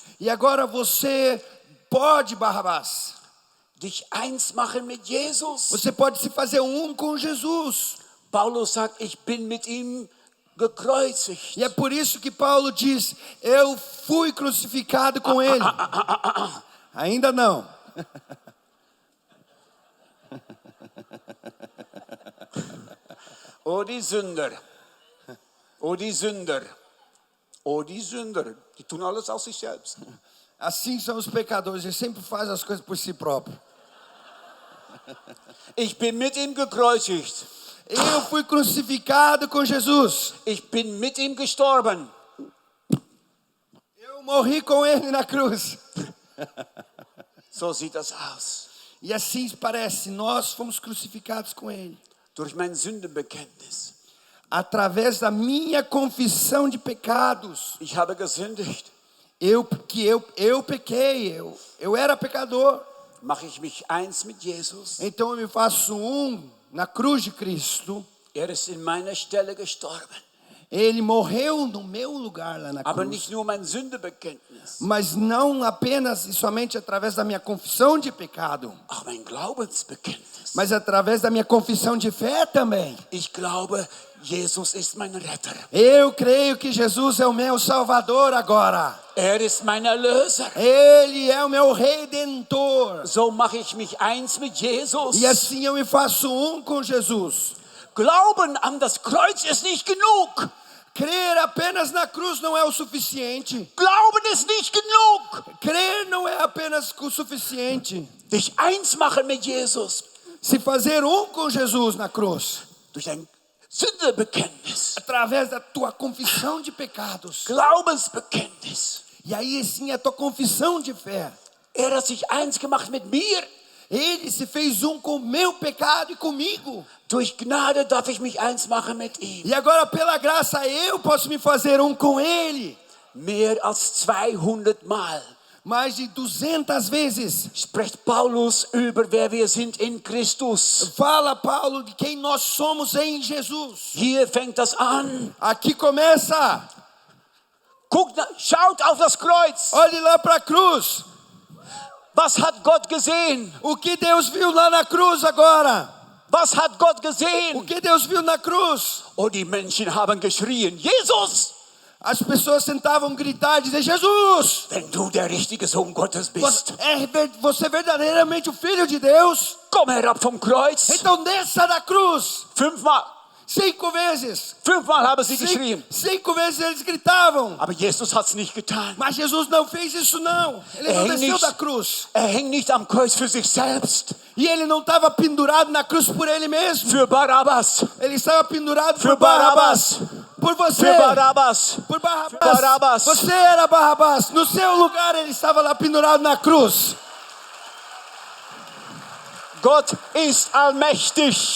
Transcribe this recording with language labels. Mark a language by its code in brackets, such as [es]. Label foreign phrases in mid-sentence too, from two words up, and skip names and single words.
[pt] E agora você pode, Barrabás, [de] dich eins machen mit Jesus. [pt] você pode se fazer com Jesus. [de] Paulus sagt, ich bin mit ihm gekreuzigt. [pt] E é por isso que Paulo diz, eu fui crucificado com ele. Ainda não. [de] Oh, die Sünder. Oh, die Sünder. Oh, die Sünder. Die tun alles aus sich selbst. [pt] Assim são os pecadores, eles sempre fazem as coisas por si próprios. [de] Ich bin mit ihm gekreuzigt. [pt] Eu fui crucificado com Jesus. [de] Ich bin mit ihm gestorben. [pt] Eu morri com ele na cruz. [de] So sieht das aus. [pt] E assim parece, nós fomos crucificados com ele. [de] Durch mein Sündenbekenntnis. [pt] Através da minha confissão de pecados. [de] Ich habe gesündigt. [pt] Eu pequei, eu era pecador. [de] Mache ich mich eins mit Jesus. [pt] Então eu me faço na cruz de Cristo. [de] Ist in meiner Stelle gestorben. [pt] Ele morreu no meu lugar lá na Aber cruz. [de] nicht nur mein Sündenbekenntnis. [pt] Mas não apenas e somente através da minha confissão de pecado. [de] Auch mein Glaubensbekenntnis. [pt] Mas através da minha confissão de fé também. [de] Ich glaube, Jesus ist mein Retter. [pt] Eu creio que Jesus é o meu Salvador agora. [de] Ist mein Erlöser. [pt] Ele é o meu Redentor. [de] So mache ich mich eins mit Jesus. [pt] E assim eu me faço com Jesus. [de] Glauben an das Kreuz ist nicht genug. [pt] Crer apenas na cruz não é o suficiente. [de] Glauben ist nicht genug. [pt] Crer não é apenas o suficiente. [de] Dich eins machen mit Jesus. [pt] Se fazer com Jesus na cruz. [de] Durch ein Sündenbekenntnis. [pt] Através da tua confissão de pecados. Glaubensbekenntnis. E aí sim a tua confissão de fé. [de] Hat sich eins gemacht mit mir. [pt] Ele se fez com o meu pecado e comigo. [de] Durch Gnade darf ich mich eins machen mit ihm. [pt] E agora pela graça eu posso me fazer com ele. [de] Mehr als 200 Mal. [pt] Mais de 200 vezes. [de] Spricht Paulus über wer wir sind in Christus. [pt] Fala Paulo de quem nós somos em Jesus. [de] Hier fängt das an. [pt] Aqui começa. [de] Schaut auf das Kreuz. [pt] Olhe lá para a cruz. [de] Was hat Gott gesehen? [pt] O que Deus viu lá na cruz agora? [de] Was hat Gott [pt] O gesehen? que Deus viu na cruz? [de] Und die Menschen haben geschrien, Jesus, [pt] As pessoas tentavam gritar, dizer, Jesus, [de] wenn du der richtige Sohn Gottes bist, [pt] você é verdadeiramente o Filho de Deus? [de] komm herab vom Kreuz. [pt] Então desça da cruz. 5 vezes. [de] Fünfmal haben sie geschrien. [pt] 5 vezes eles gritavam. [de] Aber Jesus hat es nicht getan. [pt] Mas Jesus não fez isso não. Ele não desceu da cruz. [de] Hängt nicht am Kreuz für sich selbst. [pt] E ele não estava pendurado na cruz por ele mesmo. [de] Für Barabbas. [pt] Ele estava pendurado Für por Barrabás. Por você. [de] Für Barabbas. [pt] Por Barrabás. [de] Für Barabbas. [pt] Você era Barrabás. No seu lugar ele estava lá pendurado na cruz. [de] Gott ist allmächtig.